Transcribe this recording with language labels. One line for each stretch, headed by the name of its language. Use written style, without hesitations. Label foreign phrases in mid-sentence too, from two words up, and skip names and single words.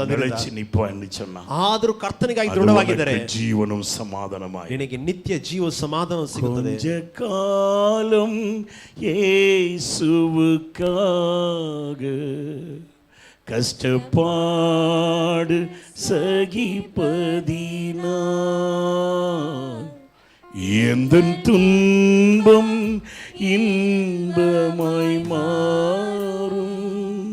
Tamil: நிலைச்சு நிப்பா என்று சொன்னா
Kannada: ಆದರೂ ಕರ್ತನಿಗಾಗಿ ದೃಢವಾಗಿದ್ದರೆ
Tamil: ஜீவனும் சமாதானமாய்
Kannada: ನಿನಗೆ ನಿತ್ಯ ಜೀವ ಸಮಾಧಾನ ಸಿಗುತ್ತದೆ.
Tamil: கொஞ்ச காலம் இயேசுவுக்காக கஷ்டப்பாடு சகிப்பதினா எந்தன் துன்பம் இன்பமாய் மாறும்.